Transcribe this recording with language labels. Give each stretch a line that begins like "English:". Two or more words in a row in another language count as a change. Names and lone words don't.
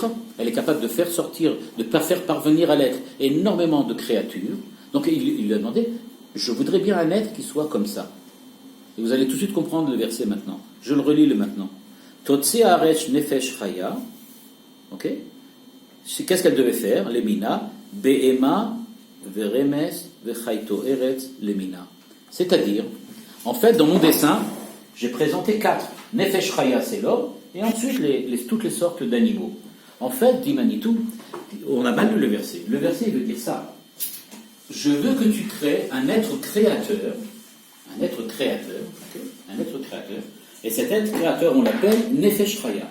French: Elle est capable de faire sortir, de faire parvenir à l'être énormément de créatures. Donc il lui a demandé, je voudrais bien un être qui soit comme ça. Et vous allez tout de suite comprendre le verset maintenant. Je le relis maintenant.
Hebrew: תוצא הארץ נפש חיה.
French: Ok? Qu'est-ce qu'elle devait faire? Lemina.
Hebrew: בהמה ורמש וחיתו ארץ למינה.
French: C'est-à-dire, en fait, dans mon dessin, j'ai présenté 4.
Hebrew: נפש חיה,
French: c'est l'homme, et ensuite toutes les sortes d'animaux. En fait, dit Manitou, on a mal lu le verset. Le verset, il veut dire ça. Je veux que tu crées un être créateur, et cet être créateur, on l'appelle
Hebrew: נפש חיה.